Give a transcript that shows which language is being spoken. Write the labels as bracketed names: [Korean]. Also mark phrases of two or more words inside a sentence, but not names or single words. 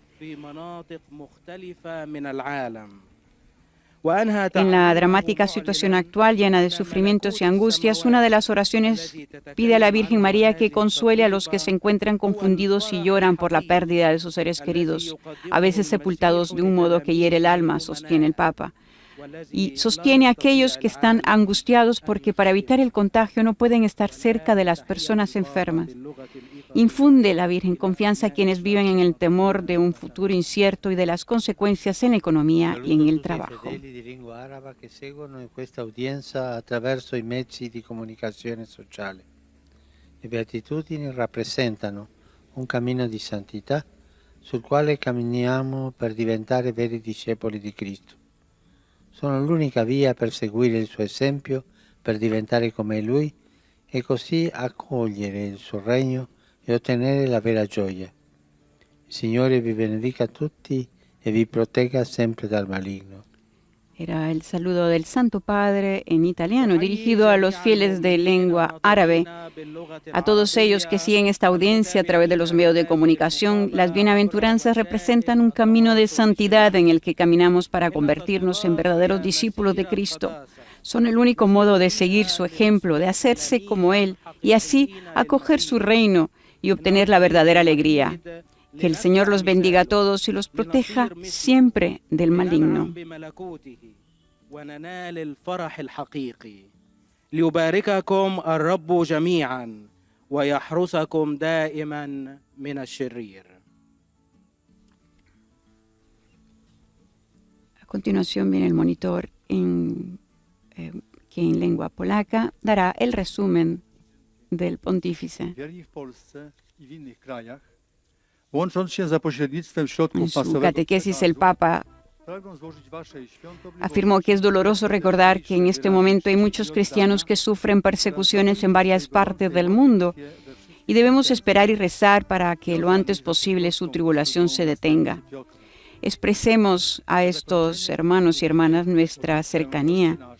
[Spanish] En la dramática situación actual, llena de sufrimientos y angustias, una de las oraciones pide a la Virgen María que consuele a los que se encuentran confundidos y lloran por la pérdida de sus seres queridos, a veces sepultados de un modo que hiere el alma, sostiene el Papa. Y sostiene a aquellos que están angustiados porque para evitar el contagio no pueden estar cerca de las personas enfermas. Infunde la Virgen confianza a quienes viven en el temor de un futuro incierto y de las consecuencias en la economía y en el trabajo. [Italian] Di lingua araba che seguono in questa udienza attraverso i mezzi di comunicazione sociale. Le beatitudini rappresentano un cammino di santità sul quale camminiamo per diventare veri discepoli di Cristo. Sono l'unica via per seguire il suo esempio, per diventare come Lui e così accogliere il suo regno e ottenere la vera gioia. Il Signore vi benedica tutti e vi protegga sempre dal maligno. [Spanish] Era el saludo del Santo Padre en italiano, dirigido a los fieles de lengua árabe. A todos ellos que siguen esta audiencia a través de los medios de comunicación, las bienaventuranzas representan un camino de santidad en el que caminamos para convertirnos en verdaderos discípulos de Cristo. Son el único modo de seguir su ejemplo, de hacerse como Él y así acoger su reino y obtener la verdadera alegría. Que el Señor los bendiga a todos y los proteja siempre del maligno. [Arabic] ليبارككم الرب جميعا ويحرسكم دائما من الشرير. [Spanish] A continuación viene el monitor que en lengua polaca dará el resumen del pontífice. [Polish] Wierni w Polsce i w innych krajach, łącząc się za pośrednictwem [Spanish] En [Polish] środków [Spanish] su [Polish] masowego [Spanish] catequesis, el Papa [Polish] pragną złożyć waszej świątobliwości [Spanish] afirmó que es doloroso recordar que en este momento hay muchos cristianos que sufren persecuciones en varias partes del mundo y debemos esperar y rezar para que lo antes posible su tribulación se detenga. Expresemos a estos hermanos y hermanas nuestra cercanía.